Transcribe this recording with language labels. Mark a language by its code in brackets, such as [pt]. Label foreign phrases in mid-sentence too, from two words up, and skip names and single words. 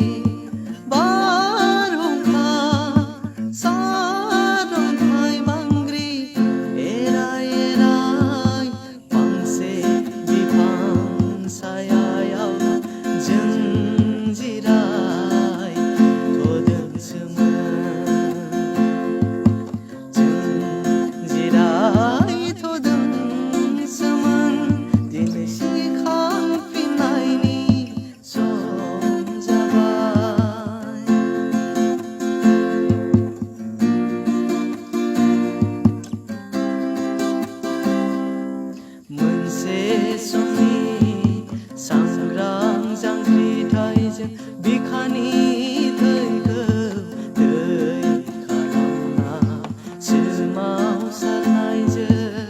[brx] barhongkha sarong thai mangri erai erai pangse bifang sayayau Jwng Jirai thodwngmun Jwng Jirai thodwngmun dinwi sikhang finnaini jabai मोनसे समनि सांग्रां जांख्रिथायजों बिखानि थैखौ दै खालामना सोमावसारनायजों